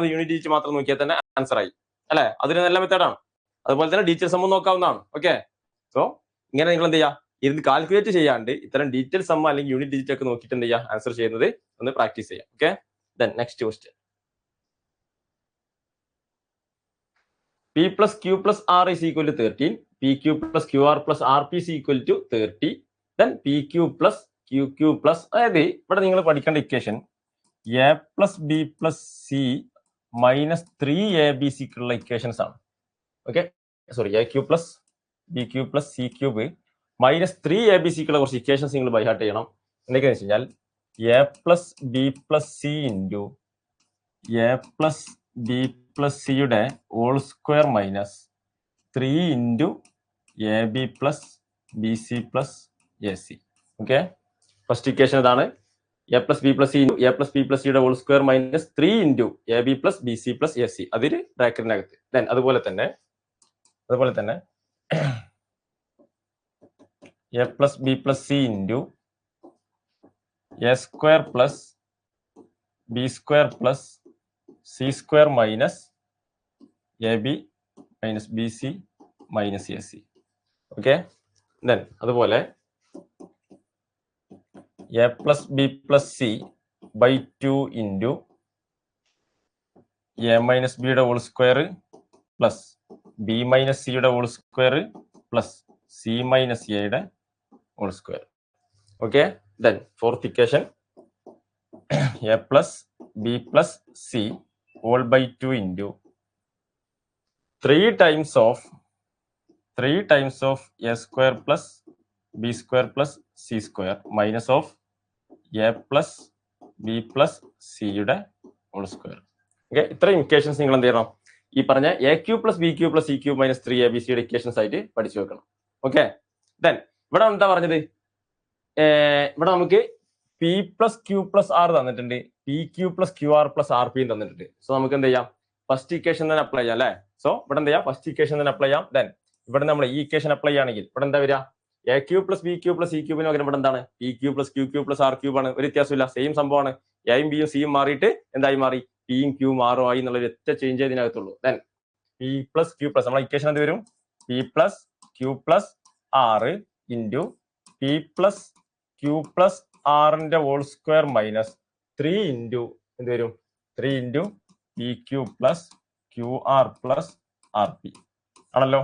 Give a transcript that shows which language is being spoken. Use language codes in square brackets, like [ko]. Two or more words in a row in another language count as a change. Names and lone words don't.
[en] unit digit [ml] മാത്രം നോക്കിയാൽ തന്നെ ആൻസർ ആയി അല്ലെ? അതൊരു നല്ല മെത്തേഡാണ്. അതുപോലെ തന്നെ [en] digital sum [ml] നോക്കാവുന്നതാണ്. [en] okay, so [ml] ഇങ്ങനെ നിങ്ങൾ എന്ത് ചെയ്യുക? ഇത് കാൽക്കുലേറ്റ് ചെയ്യാണ്ട് ഇത്തരം [en] detail sum [ml] അല്ലെങ്കിൽ [en] unit digit [ml] ഒക്കെ നോക്കിയിട്ട് എന്ത് ചെയ്യുക? ആൻസർ ചെയ്യുന്നത് ഒന്ന് പ്രാക്ടീസ് ചെയ്യാം. [en] okay, then next question. P plus Q plus R is equal to 13. PQ plus QR plus RP is equal to 30. Then PQ plus QQ plus, [ml] അതായത് ഇവിടെ നിങ്ങൾ പഠിക്കേണ്ട ഇക്വേഷൻ [en] A plus B plus C minus 3ABC ക്കുള്ള [ml] ഇക്വേഷൻസ് ആണ്. [en] okay, sorry, AQ plus BQ plus C cube minus 3ABC [ml] ക്കുള്ള കുറച്ച് ഇക്വേഷൻസ് നിങ്ങൾ [en] by heart [ml] ചെയ്യണം. എന്തൊക്കെയാണെന്ന് വെച്ച് കഴിഞ്ഞാൽ [en] A plus B plus C [ml] into A plus B plus C യുടെ [en] whole square minus 3 into AB plus BC plus AC. okay, first equation [ml] ഇതാണ്. [en] A plus B plus C [ml] into A plus B plus C യുടെ [en] whole square minus 3 into AB plus BC plus AC. [ml] അതൊരു ബ്രാക്കറ്റിനകത്ത്. ദെൻ അതുപോലെ തന്നെ [en] A plus B plus C into A square plus B square plus C square minus AB minus BC minus AC. Okay, then [ml] അതുപോലെ [en] A plus B plus C by 2 into A minus B [ml] യുടെ [en] whole square plus B minus C [ml] യുടെ [en] whole square plus C minus A [ml] യുടെ [en] whole square. [ml] ഓക്കെ, [en] then fourth equation A plus B plus C all by 2 into 3 times of A square plus B square plus C square minus of A plus B plus C യുടെ whole square. [ml] ഓക്കെ, ഇത്രയും ഇക്വേഷൻസ് നിങ്ങൾ എന്ത് ചെയ്യണം? ഈ പറഞ്ഞ [en] AQ plus BQ plus CQ minus 3ABC [ml] യുടെ ഇക്വേഷൻസ് ആയിട്ട് പഠിച്ചു വെക്കണം. [en] okay, then [ml] ഇവിടെ എന്താ പറഞ്ഞത്? ഇവിടെ നമുക്ക് [en] P plus Q plus R [ml] തന്നിട്ടുണ്ട്, [en] PQ plus QR plus RP [ml] തന്നിട്ടുണ്ട്. സോ നമുക്ക് എന്ത് ചെയ്യാം? [en] first equation [ml] തന്നെ അപ്ലൈ ചെയ്യാം അല്ലെ? സോ ഇവിടെ എന്ത് ചെയ്യാം? [en] first equation [ml] തന്നെ അപ്ലൈ ചെയ്യാം. ദെൻ ഇവിടെ നമ്മൾ ഈ ഇക്വേഷൻ അപ്ലൈ ചെയ്യുകയാണെങ്കിൽ ഇവിടെ എന്താ വരിക? [en] AQ plus BQ plus CQ [ml] പകരം ഇവിടെ എന്താണ്? [en] PQ plus QQ plus R cube [ml] ആണ്. ഒരു വ്യത്യാസമില്ല, സെയിം സംഭവമാണ്. Aയും Bയും Cയും മാറിയിട്ട് എന്തായി മാറി? Pയും Qയും R ആയി എന്നുള്ള ഒറ്റ ചേഞ്ച് ഇതിനകത്തുള്ളൂ. ദെൻ [en] P plus Q plus [ml] നമ്മളെ ഇക്വേഷൻ എന്ത് വരും? [en] P plus Q plus R into P plus Q plus ആറിന്റെ whole square minus 3 into [ml] എന്ത് വരും [en] 3 into P Q plus Q R plus R P ആണല്ലോ.